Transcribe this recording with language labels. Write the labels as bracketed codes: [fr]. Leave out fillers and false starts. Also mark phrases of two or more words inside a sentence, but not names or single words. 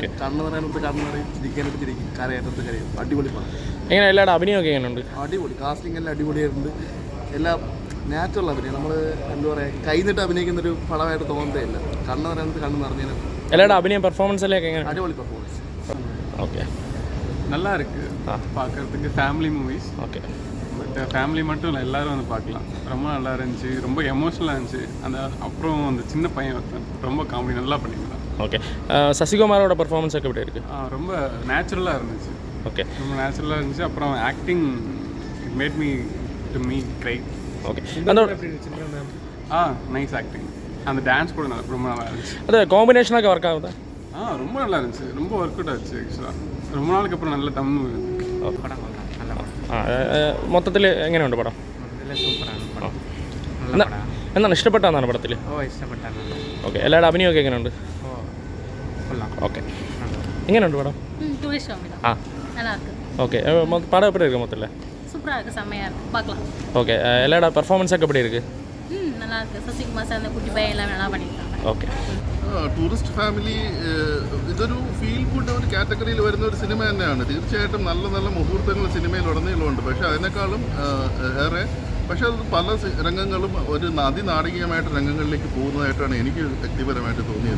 [ml] കണ്ണ് പറയാനത്ത് കണ്ണ് പറയും, ചിരിക്കാനായിട്ട് ചിരിക്കും, കരയാനത്ത് കരയും. അടിപൊളി പടം. എങ്ങനെ എല്ലാവരുടെ അഭിനയമൊക്കെ എങ്ങനെയുണ്ട്? അടിപൊളി. കാസ്റ്റിംഗ് എല്ലാം അടിപൊളിയായിട്ടുണ്ട്. എല്ലാം നാച്ചുറൽ അഭിനയം. നമ്മൾ എന്താ പറയുക, കൈന്നിട്ട് അഭിനയിക്കുന്നൊരു പടമായിട്ട് തോന്നുന്നതേ ഇല്ല. കണ്ണ് പറയാനത്ത് കണ്ണ് നിറഞ്ഞതിന് എല്ലാവരുടെ അഭിനയം പെർഫോമൻസ് എല്ലാം എങ്ങനെ? അടിപൊളി പെർഫോമൻസ്. [ta] ஓகே, நல்லா இருக்குது பார்க்குறதுக்கு. [en] family movies. [ta] ஓகே. [en] but family [ta] மட்டும் இல்லை, எல்லோரும் வந்து பார்க்கலாம். ரொம்ப நல்லா இருந்துச்சு, ரொம்ப எமோஷனலாக இருந்துச்சு. அப்புறம் அந்த சின்ன பையன் ரொம்ப காமெடி நல்லா பண்ணியிருந்தான். ஓகே. சசிகுமாரோட பர்ஃபார்மன்ஸ் எப்படி இருக்குது? ரொம்ப நேச்சுரலாக இருந்துச்சு. ஓகே, ரொம்ப நேச்சுரலாக இருந்துச்சு. அப்புறம் [en] acting it made me cry. [ta] ஓகே. [en] nice acting. [ta] அந்த டான்ஸ் கூட ரொம்ப நல்லா இருந்துச்சு. அது காம்பினேஷனாக ஒர்க் ஆகுதா? ரொம்ப நல்லா இருந்துச்சு. ரொம்ப [en] work out [ta] ஆச்சு ஆக்சுவலாக. ரொம்ப நாளுக்கு அப்புறம் நல்ல தமிழ் [ml] പടം കൊള്ളാം, നല്ല പടം. മൊത്തത്തിൽ എങ്ങനെയുണ്ട് പടം? സൂപ്പറാണ് പടം. എന്താണ് ഇഷ്ടപ്പെട്ടാന്നാണ് പടത്തിൽ? ഇഷ്ടപ്പെട്ടാണ്. ഓക്കെ. എല്ലാവരുടെ അഭിനയമൊക്കെ എങ്ങനെയുണ്ട്? കൊള്ളാം. ഓക്കെ. എങ്ങനെയുണ്ട് പടം? [ta] ஓகே. படம் எப்படி இருக்குது மொத்தத்தில்? சூப்பராக இருக்குது, செம்மையாக இருக்குது, பார்க்கலாம். ஓகே. எல்லாரோட பர்ஃபார்மன்ஸ் எப்படி இருக்குது? நல்லா இருக்குது. சசிகுமார் சார் அந்த குட்டி பையன் எல்லாம் நல்லா பண்ணியிருக்காங்க. [ml] ഓക്കെ. ടൂറിസ്റ്റ് ഫാമിലി ഇതൊരു [en] feel good [ml] ഒരു കാറ്റഗറിയിൽ വരുന്ന ഒരു സിനിമ തന്നെയാണ്. തീർച്ചയായിട്ടും നല്ല നല്ല മുഹൂർത്തങ്ങൾ സിനിമയിൽ ഉടനീളമുണ്ട്. പക്ഷേ അതിനേക്കാളും ഏറെ പക്ഷേ അത് പല രംഗങ്ങളും ഒരു അതിനാടകീയമായിട്ട് രംഗങ്ങളിലേക്ക് പോകുന്നതായിട്ടാണ് എനിക്ക് വ്യക്തിപരമായിട്ട് തോന്നിയത്.